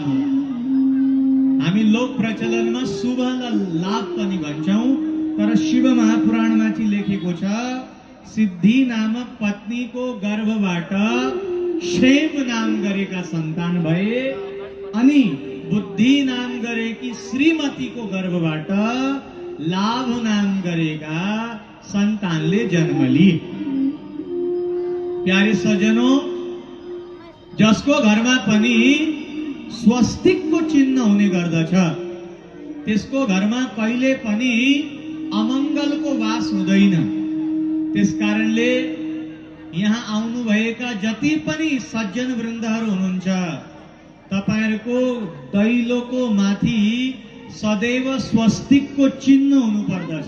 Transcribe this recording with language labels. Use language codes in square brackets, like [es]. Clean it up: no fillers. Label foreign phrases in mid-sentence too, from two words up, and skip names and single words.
[ne] हामी लोक प्रचलनमा शुभ र लाभ पनि भन्छौं, तर शिव महापुराणमा चाहिँ लेखेको छ सिद्धि नामक पत्नीको गर्भबाट क्षेम नाम गरेका सन्तान भए, अनि बुद्धि नाम गरेकी श्रीमतीको गर्भबाट लाभ नाम गरेका सन्तानले जन्म लिए। [hi] प्यारे सज्जनों, [ne] जसको घरमा पनि स्वस्तिकको चिन्ह हुने गर्दछ त्यसको घरमा कहिले पनि अमङ्गलको वास हुँदैन। त्यसकारणले यहाँ आउनुभएका जति पनि सज्जन वृन्दहरू हुनुहुन्छ तपाईहरुको दैलोको माथि सदैव स्वस्तिकको चिन्ह हुनु पर्दछ।